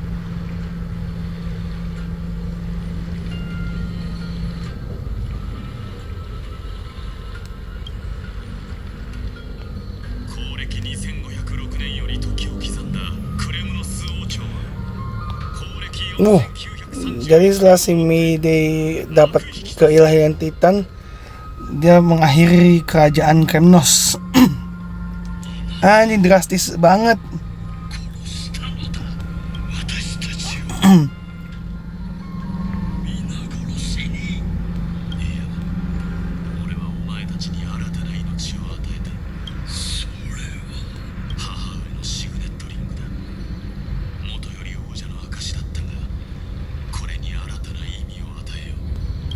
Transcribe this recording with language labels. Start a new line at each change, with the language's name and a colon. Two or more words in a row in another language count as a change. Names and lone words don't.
Japanese: 公暦2506年より時を刻んだクレムノス王朝は公暦 Oh, 4930
Indonesian: jadi setelah si Mayday dapat keilahian Titan, dia mengakhiri kerajaan Kremnos. Ini drastis banget.
Japanese: 殺したのだ。私たちを皆殺しに。いや、俺はお前たちに新たな命を与えた。それは母上のシグネットリングだ。元より王者の証だったが、これに新たな意味を与えよう。